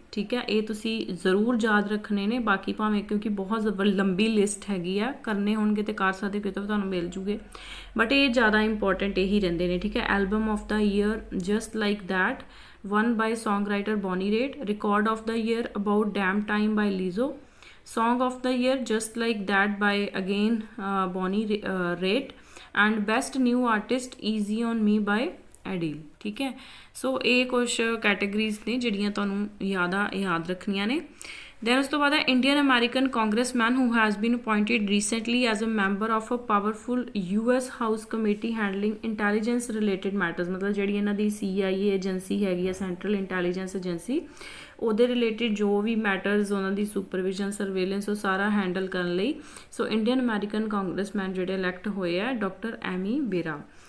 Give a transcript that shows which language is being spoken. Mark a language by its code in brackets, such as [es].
[pa] ਠੀਕ ਹੈ, ਇਹ ਤੁਸੀਂ ਜ਼ਰੂਰ ਯਾਦ ਰੱਖਣੇ ਨੇ। ਬਾਕੀ ਭਾਵੇਂ ਕਿਉਂਕਿ ਬਹੁਤ ਲੰਬੀ ਲਿਸਟ ਹੈਗੀ ਆ, ਕਰਨੇ ਹੋਣਗੇ ਤੇ ਕਰ ਸਕਦੇ, ਕਿਤੇ ਤੁਹਾਨੂੰ ਮਿਲ ਜੂਗੇ, ਬਟ ਇਹ ਜ਼ਿਆਦਾ ਇੰਪੋਰਟੈਂਟ ਇਹੀ ਰਹਿੰਦੇ ਨੇ। ਠੀਕ ਹੈ, [en] Album of the year just like that one by songwriter Bonnie Raitt. Record of the year about damn time by Lizzo. Song of the year just like that by again Bonnie Raitt and best new artist easy on me by Adele। [hi] ठीक है, सो ये कुछ categories ने [pa] ਜਿਹੜੀਆਂ ਤੁਹਾਨੂੰ ਯਾਦ ਰੱਖਣੀਆਂ ਨੇ। [en] then [pa] ਉਸ ਤੋਂ ਬਾਅਦ ਹੈ [en] Indian American congressman who has been appointed recently as a member of a powerful US house committee handling intelligence related matters. [pa] ਮਤਲਬ ਜਿਹੜੀ ਇਹਨਾਂ ਦੀ CIA ਏਜੰਸੀ ਹੈਗੀ ਆ, ਸੈਂਟਰਲ ਇੰਟੈਲੀਜੈਂਸ ਏਜੰਸੀ, ਉਹਦੇ ਰਿਲੇਟਿਡ ਜੋ ਵੀ ਮੈਟਰਸ ਉਹਨਾਂ ਦੀ ਸੁਪਰਵਿਜ਼ਨ ਸਰਵੇਲੈਂਸ ਉਹ ਸਾਰਾ ਹੈਂਡਲ ਕਰਨ ਲਈ ਸੋ ਇੰਡੀਅਨ ਅਮੈਰੀਕਨ ਕਾਂਗਰਸਮੈਨ ਜਿਹੜੇ ਇਲੈਕਟ ਹੋਏ ਆ ਡਾਕਟਰ ਐਮੀ ਬੇਰਾ।